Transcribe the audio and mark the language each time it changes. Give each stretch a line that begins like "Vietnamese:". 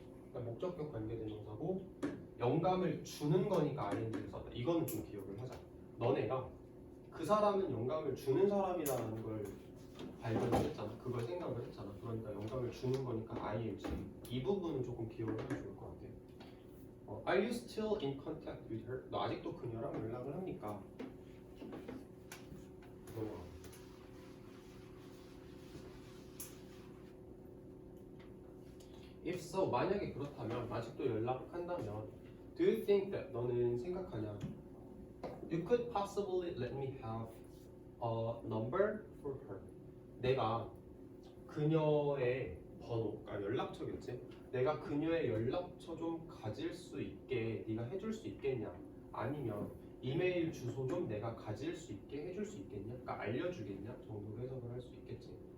Korean: 그러니까 목적격 관계대명사고 영감을 주는 거니까 ing를 썼다. 이거는 좀 기억을 하자. 너네가 그 사람은 영감을 주는 사람이라는 걸 발견을 했잖아. 그걸 생각을 했잖아. 그러니까 영감을 주는 거니까 ing. 이 부분은 조금 기억을 하면 좋을 것 같아.
English: Are you still in contact with her?
Korean: 너 아직도 그녀랑 연락을 합니까? 넘어가.
English: If so,
Korean: 만약에 그렇다면 아직도 연락한다면
English: Do you think that
Korean: 너는 생각하냐?
English: You could possibly let me have a number for her.
Korean: 내가 그녀의 번호, 그러니까 연락처겠지? 내가 그녀의 연락처 좀 가질 수 있게 네가 해줄 수 있겠냐? 아니면 이메일 주소 좀 내가 가질 수 있게 해줄 수 있겠냐? 그러니까 알려주겠냐? 정도로 해석을 할 수 있겠지.